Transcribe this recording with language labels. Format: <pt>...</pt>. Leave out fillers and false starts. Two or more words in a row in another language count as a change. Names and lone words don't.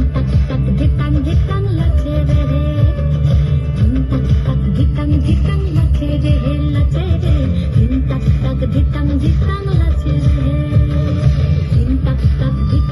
<as>তাক তাক ধিতাং ধিতাং লাচে রে ধিন তাক তাক ধিতাং ধিতাং লাচে রে লাচে রে ধিন তাক তাক ধিতাং ধিতাং লাচে রে ধিন তাক তাক</as>